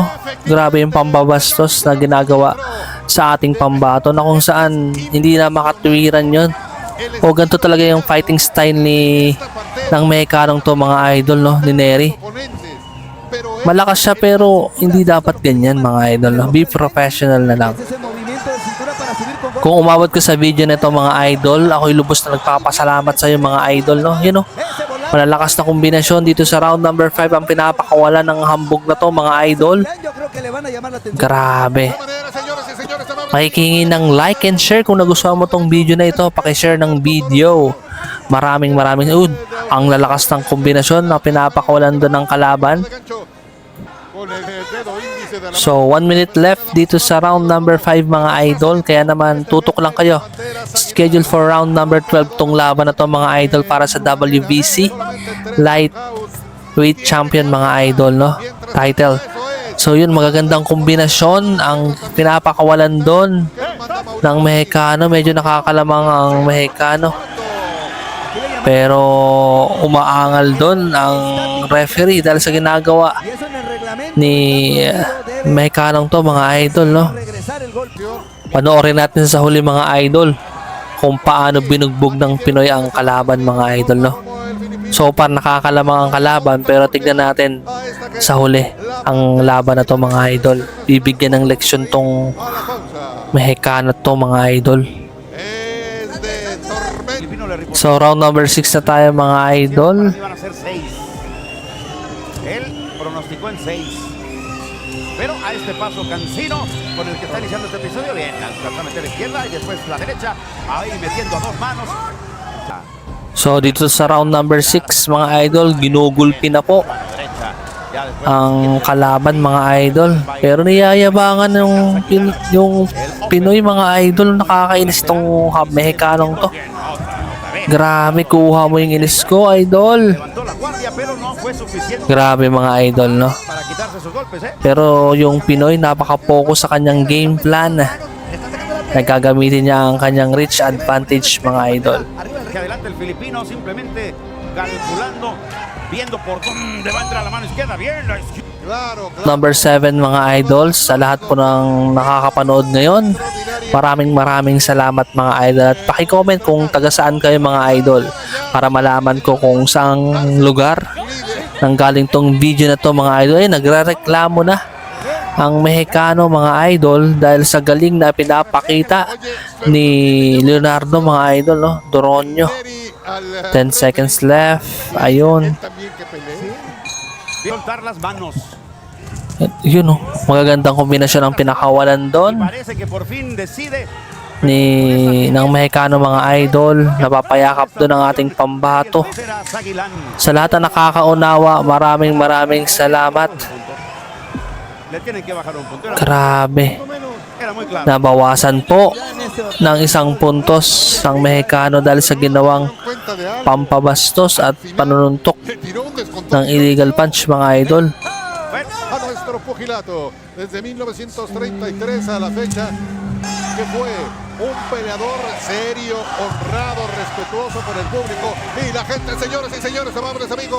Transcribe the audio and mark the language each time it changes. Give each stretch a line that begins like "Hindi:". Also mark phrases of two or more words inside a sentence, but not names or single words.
Filipino: Grabe yung pambabastos na ginagawa sa ating pambato na kung saan hindi na makatuwiran yon. O ganito talaga yung
English: fighting style
Filipino: ng Mexicanong to mga idol, no? Ni Nery. Malakas siya pero hindi dapat ganyan mga idol, no?
English: Be professional
Filipino: na lang.
Spanish: Ese movimiento de cintura para subir con
Filipino: Kung umabot ka sa video nito mga idol, ako'y lubos na nagpapasalamat sa iyo mga idol, no?
English: You know,
Spanish: ese volante.
Filipino: malalakas na kombinasyon dito sa
English: round number
Filipino: 5 ang pinapakawalan ng hambog na to mga idol.
Spanish: Yo creo que le van a llamar la atención.
Filipino: Grabe. Makikingi ng
English: like and share
Filipino: kung nagustuhan mo tong video na ito. Pakishare ng video. Maraming ang lalakas ng kombinasyon na pinapakawalan doon ng kalaban. So 1
English: minute left
Filipino: dito sa
English: round number
Filipino: 5 mga idol. Kaya naman tutok lang kayo.
English: Schedule for round number
Filipino: 12 tong laban na to mga idol para sa WBC Lightweight Champion mga idol, no? Title. So yun, magagandang kombinasyon ang pinapakawalan doon ng Mexicano. Medyo nakakalamang ang Mexicano. Pero umaangal doon ang referee dahil sa ginagawa
Spanish: Y eso en el reglamento.
Filipino: ni Mexicanong to mga idol, no?
Spanish: Regresar el golpe.
Filipino: Panoorin natin sa huli mga idol kung paano binugbog ng Pinoy ang kalaban mga idol, no? So far nakakalamang ang kalaban pero tignan natin sa huli ang laban na to mga idol. Bibigyan ng leksyon tong Mexicano to mga idol.
Spanish: Filipino le reportó
Filipino: So
English: round number
Filipino: 6 na tayo mga idol.
Spanish: que iban a ser 6. Él pronosticó en 6. Pero a este paso Cancino, con el que está iniciando este episodio, bien, alcanzó a meter la izquierda y después la derecha, ahí metiendo a dos manos.
Filipino: So dito sa
English: round number
Filipino: 6 mga idol, ginugulpi na po
Spanish: Mano derecha, ya después
Filipino: ang kalaban mga idol. Pero niyayabangan yung Pinoy mga idol. Nakakainis tong Mexicanong to.
Spanish: bien, otra vez.
Filipino: Grabe, kuha mo yung inis ko idol.
Spanish: Levantó la guardia, pero no fue suficiente
Filipino: Grabe mga idol, no?
Spanish: para quitarse sus golpes, ¿eh?
Filipino: Pero yung Pinoy napaka-focus sa kanyang
English: game plan.
Filipino: Nagagamitin niya ang kanyang
English: reach advantage
Filipino: mga idol.
Spanish: Que adelante el filipino simplemente calculando, viendo por dónde va a entrar la mano izquierda. Bien, la izquierda.
Filipino: Number 7 mga idol, sa lahat po ng nakakapanood ngayon, maraming salamat mga idol. At paki-comment kung taga saan kayo mga idol para malaman ko kung saang lugar nanggaling tong video na to mga idol. Ay, nagrereklamo na ang Mexicano mga idol dahil sa galing na pinapakita ni Leonardo mga idol, no? Doronio. 10
English: seconds left.
Filipino: Ayun.
Spanish: Soltar las manos.
Filipino: Yun, no? Magagandang kombinasyon ang pinakawalan doon
Spanish: Parece que por fin decide.
Filipino: ng Mexicano mga idol. Napapayakap doon ang ating pambato.
Spanish: Será Aguilán.
Filipino: Sa lahat na nakakaunawa, maraming salamat.
Spanish: Le tienen que bajar un punto.
Filipino: Grabe.
Spanish: Era muy claro.
Filipino: Nabawasan po ng isang puntos ang Mexicano dahil sa ginawang pampabastos at panununtok ng
English: illegal punch
Filipino: mga idol.
Spanish: Bueno, A nuestro pugilato desde 1933 a la fecha, que fue un peleador serio, honrado, respetuoso por el público y la gente, señoras y señores, amables amigos.